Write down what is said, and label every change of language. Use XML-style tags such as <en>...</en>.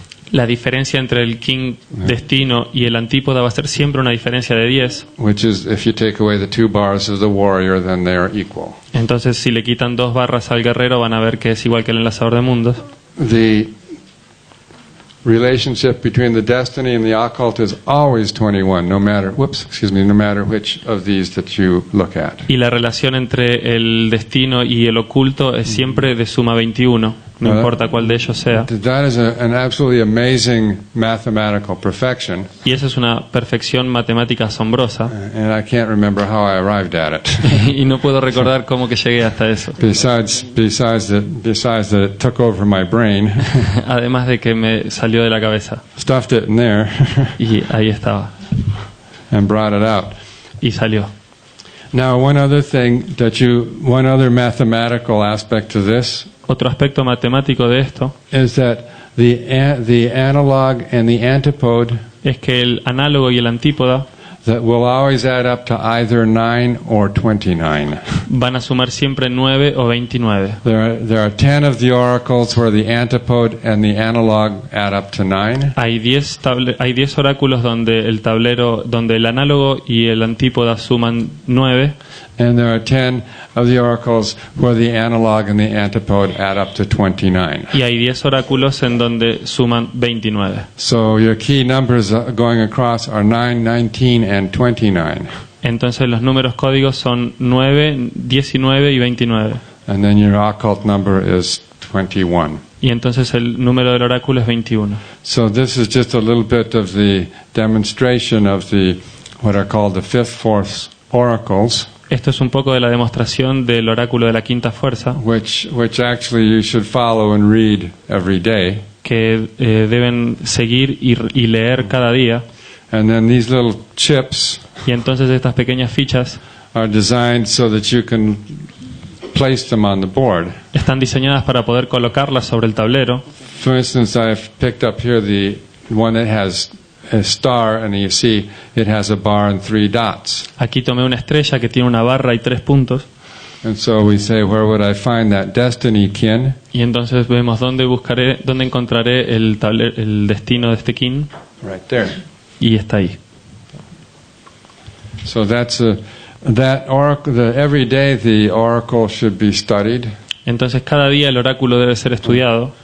<es>La diferencia entre el kin destino y el antípoda va a ser siempre una diferencia de 10.</es> <en>Which is, if you take away the 2 bars of the warrior, then they are equal.</en> <es>Entonces si le quitan 2 barras al guerrero van a ver que es igual que el enlazador de mundos.</es> <en>The relationship between the destiny and the occult is always 21, no matter which of these that you look at.</en> <es>Y la relación entre el destino y el oculto es siempre de suma 21, no importa cuál de ellos sea.</es> <en>That is an absolutely amazing mathematical perfection.</en> <es>Y esa es una perfección matemática asombrosa.</es> <en>And I can't remember how I arrived at it.</en> <es>Y no puedo recordar cómo que llegué hasta eso.</es> <en>Besides that it took over my brain.</en> <es>Además de que me salió de la cabeza.</es> <en>Stuffed it in there.</en> <es>Y ahí estaba.</es> <en>And brought it out.</en> <es>Y salió.</es> <en>Now, one other mathematical aspect to this.</en> <es>Otro aspecto matemático de esto</es> <en>is that the analog and the antipode</en> <es>es que el análogo y el antípoda</es> <en>that will always add up to either 9 or 29.</en> <es>Van a sumar siempre 9 o 29.</es> <en>There are 10 of the oracles where the antipode and the analog add up to 9.</en> <es>Hay 10 oráculos donde el análogo y el antípoda suman 9.</es> <en>And there are 10 of the oracles where the analog and the antipode add up to 29.</en> <es>Y hay 10 oráculos en donde suman 29.</es> <en>So your key numbers going across are 9, 19, and 29.</en> <es>Entonces los números códigos son 9, 19 y 29.</es> <en>And then your occult number is 21.</en> <es>Y entonces el número del oráculo es 21.</es> <en>So this is just a little bit of the demonstration of what are called the fifth force oracles.</en> <es>Esto es un poco de la demostración del oráculo de la quinta fuerza,</es> <en>which actually you should follow and read every day.</en> <es>Que deben seguir y leer cada día.</es> <en>And then these little chips</en> <es>y entonces estas pequeñas fichas</es> <en>are designed so that you can place them on the board.</en> <es>Están diseñadas para poder colocarlas sobre el tablero.</es> <en>For instance, I've picked up here the one that has a star, and you see it has a bar and 3 dots.</en> <es>Aquí tomé una estrella que tiene una barra y 3 puntos.</es> <en>And so we say, where would I find that destiny kin?</en> <es>Y entonces vemos dónde encontraré el destino de este kin.</es> <en>Right there.</en> <es>Y está ahí.</es> <en>So that oracle. Every day the oracle should be studied.</en> <es>Entonces cada día el oráculo debe ser estudiado.</es>